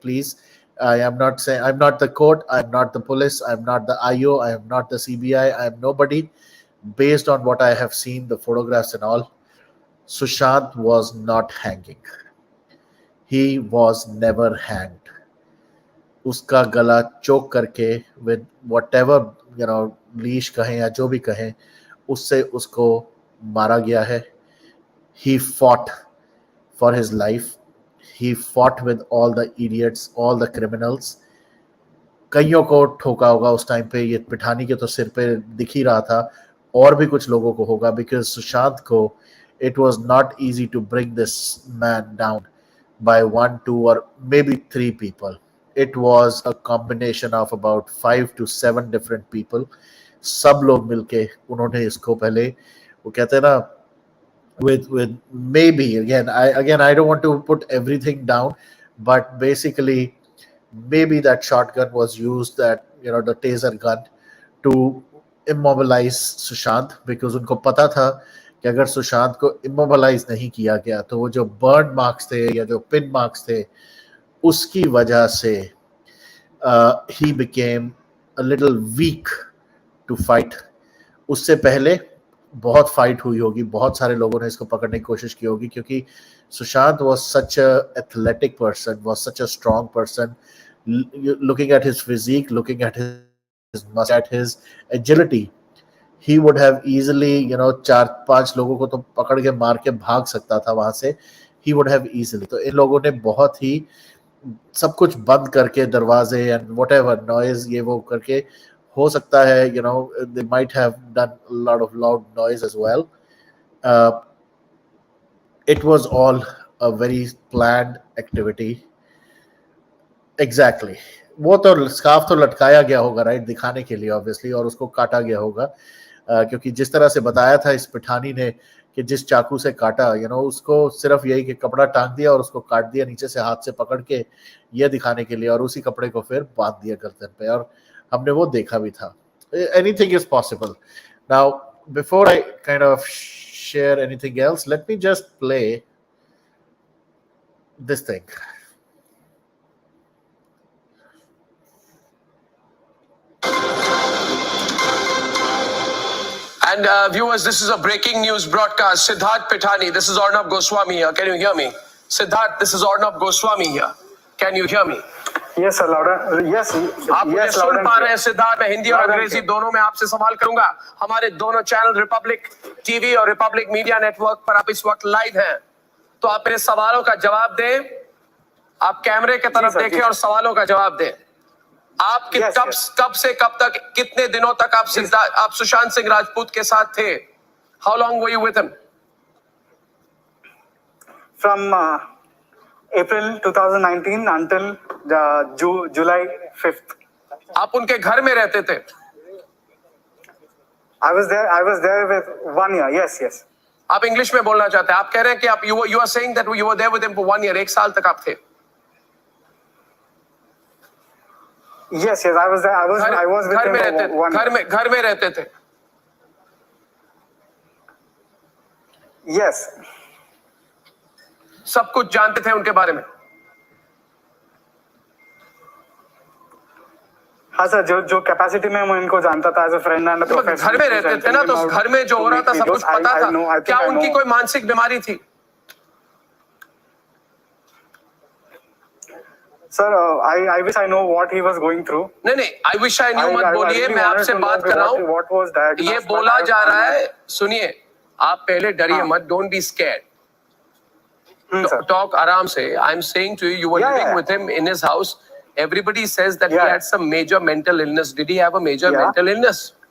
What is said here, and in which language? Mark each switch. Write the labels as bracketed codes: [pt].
[en] Please, I am not saying, I'm not the court, I'm not the police, I'm not the IO, I am not the CBI, I am nobody. Based on what I have seen, the photographs and all, Sushant was not hanging. He was never hanged. [hi] उसका गला चोक करके [en] with whatever leash [hi] कहें या जो भी कहें, उससे उसको मारा गया है. [en] He fought for his life. He fought with all the idiots, all the criminals. [hi] कईयों को ठोका होगा उस टाइम पे, ये पिठानी के तो सिर पे दिख ही रहा था, और भी कुछ लोगों को होगा, [en] because [hi] सुशांत को [en] it was not easy to bring this man down by one, two, or maybe three people. It was a combination of about 5 to 7 different people. [hi] सब लोग मिलके उन्होंने इसको पहले, वो कहते हैं ना, [en] with maybe, again I don't want to put everything down, but basically maybe that shotgun was used, that the taser gun, to immobilize Sushant, because [hi] उनको पता था कि अगर सुशांत को इमोबलाइज नहीं किया गया तो वो जो बर्न मार्क्स थे या जो पिन मार्क्स थे उसकी वजह से he [en] Became a little weak to fight. [hi] उससे पहले बहुत फाइट हुई होगी, बहुत सारे लोगों ने इसको पकड़ने की कोशिश की होगी, क्योंकि Sushant [en] was such a athletic person, was such a strong person. Looking at his physique, looking at his muscle, at his agility, he would have easily, [hi] 4-5 लोगों को तो पकड़ के मार के भाग सकता था वहां से. [en] He would have easily. [hi] तो इन लोगों ने बहुत ही सब कुछ बंद करके, दरवाजे एंड [en] whatever noise [hi] ये वो करके, हो सकता है [en] they might have done a lot of loud noise as well. It was all a very planned activity. Exactly. [hi] वो तो स्कार्फ तो लटकाया गया होगा, राइट, दिखाने के लिए ऑब्वियसली, और उसको काटा गया होगा, क्योंकि जिस तरह से बताया था इस पिठानी ने कि जिस चाकू से काटा, उसको सिर्फ यही कि कपड़ा टांग दिया और उसको काट दिया नीचे से हाथ से पकड़ के, ये दिखाने के लिए, और उसी कपड़े को फिर बांध दिया गर्दन पे, और हमने वो देखा भी था. [en] Anything is possible. Now, before I kind of share anything else, let me just play this thing. And viewers, this is a breaking news broadcast. Siddharth Pithani, this is Arnab Goswami here. Can you hear me? Siddharth, this is Arnab Goswami here. Can you hear me? Yes, sir, louder. Yes, [hi] आप मुझे सुन पा रहे हैं सिद्धार्थ? मैं हिंदी और अंग्रेजी दोनों में आपसे सवाल करूंगा. हमारे दोनों चैनल रिपब्लिक टीवी और रिपब्लिक मीडिया नेटवर्क पर आप इस वक्त लाइव हैं, तो आप मेरे सवालों का जवाब दें. आप कैमरे की तरफ देखें और सवालों का जवाब दें. आप कब से कब तक, कितने दिनों तक आप सुशांत सिंह राजपूत के साथ थे? [en] How long were you with him? From April 2019 until July 5th. [hi] आप उनके घर में रहते थे? [en] I was there with 1 year. Yes. [hi] आप इंग्लिश में बोलना चाहते हैं? आप कह रहे हैं कि आप [en] you are saying that you were there with him for 1 year. [hi] 1 साल तक आप थे? [en] Yes, I was there. I was with him for 1 year. [hi] घर में रहते थे? [en] Yes. [hi] सब कुछ जानते थे उनके बारे में? हाँ सर, जो कैपेसिटी में मैं इनको जानता था as a friend and professor. घर में रहते थे ना, तो घर में जो हो रहा था सब कुछ पता था. क्या उनकी कोई मानसिक बीमारी थी? Sir, [en] I wish I know what he was going through. [hi] नहीं, [en] I wish I knew [hi] मत बोलिए, मैं आपसे बात कर रहा हूँ. ये बोला जा रहा है, सुनिए, आप पहले डरिए मत. [en] Don't be scared. [hi] Talk आराम से. [en] I'm saying to you, you were living with him in his house. Everybody says that he had some major mental illness. Did he have a major mental illness?